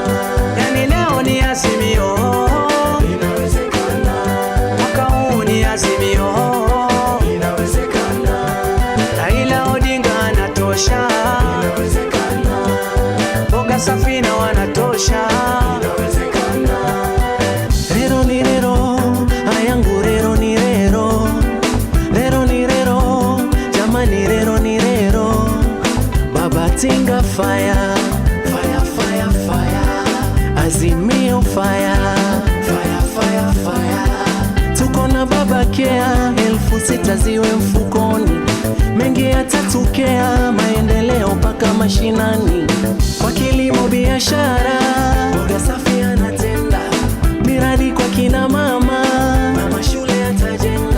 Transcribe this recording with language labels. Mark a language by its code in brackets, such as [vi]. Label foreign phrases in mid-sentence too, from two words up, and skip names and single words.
[sw] Yani leo ni azimio, inawezekana. Mwaka huu ni azimio, inawezekana. Raila Odinga anatosha, inawezekana. Bogasafi na wanatosha, inawezekana. [guz] Rero ni rero, ayangu rero ni rero. Rero ni rero, jamani rero ni rero. [en] Baba Tinga fire, fire, fire, fire. Azimio fire, fire, fire, fire. [sw] Tuko na baba Kea, 6,000 ziwe mfukoni. Mengi yatatokea, maendeleo paka mashinani. Kwa kilimo biashara, Bogasafi anatenda. Miradi kwa kina mama, mama shule atajenga.